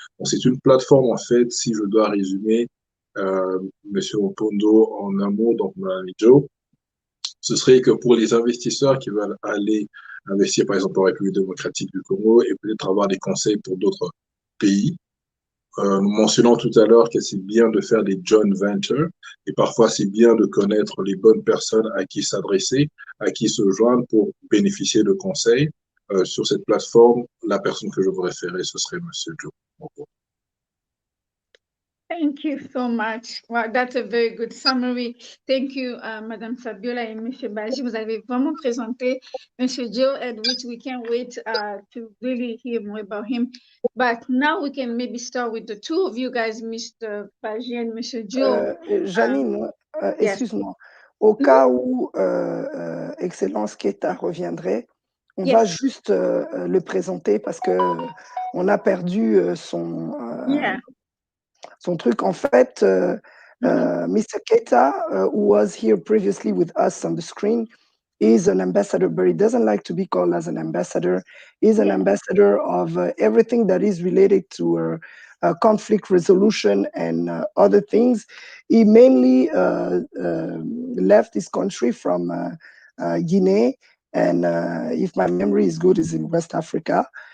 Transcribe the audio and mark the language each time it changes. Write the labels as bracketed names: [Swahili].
[French] Donc, c'est une plateforme, en fait, si je dois résumer, Monsieur Mupondo en un mot, donc mon ami Joe, ce serait que pour les investisseurs qui veulent aller investir, par exemple, en République démocratique du Congo et peut-être avoir des conseils pour d'autres pays, nous mentionnons tout à l'heure que c'est bien de faire des joint ventures et parfois c'est bien de connaître les bonnes personnes à qui s'adresser, à qui se joindre pour bénéficier de conseils. Sur cette plateforme, la personne que je vous référais, ce serait Monsieur Joe. [English] Thank you so much. Wow, that's a very good summary. Thank you, Madame Fabiola et Monsieur Baji. [French] Vous avez vraiment présenté Monsieur Joe, [English] and which we can't wait to really hear more about him. But now we can maybe start with the two of you guys, Mr. Baji and Monsieur Joe. [French] Janine, excuse-moi. Au cas où Excellence Keita reviendrait, on va juste le présenter parce que on a perdu son truc. En fait, Mr. [English] Keita, who was here previously with us on the screen, is an ambassador, but he doesn't like to be called as an ambassador. He's an ambassador of everything that is related to conflict resolution and other things. He mainly left his country from Guinea, and if my memory is good, is in West Africa.